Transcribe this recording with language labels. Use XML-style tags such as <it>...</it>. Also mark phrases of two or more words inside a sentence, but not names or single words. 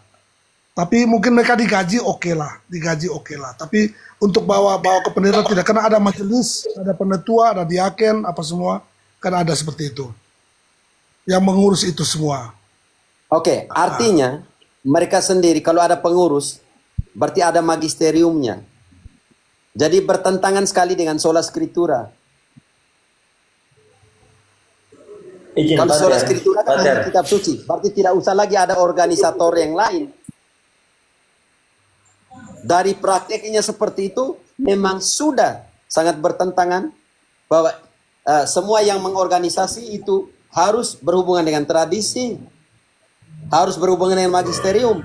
<id>Tapi mungkin mereka digaji oke lah. Tapi untuk bawa ke pendeta tidak, karena ada majelis, ada penetua, ada diaken, apa semua, kan ada seperti itu. Yang mengurus itu semua. Oke, artinya mereka sendiri kalau ada pengurus berarti ada magisteriumnya. Jadi bertentangan sekali dengan</id> <la>sola scriptura.</la> <id>Izin, Kalau Pater.</id> <la>sola scriptura</la> <id>kan Pater. hanya kitab suci, berarti tidak usah lagi ada organisator yang lain. Dari prakteknya seperti itu memang sudah sangat bertentangan bahwa semua yang mengorganisasi itu harus berhubungan dengan tradisi, harus berhubungan dengan magisterium.</id>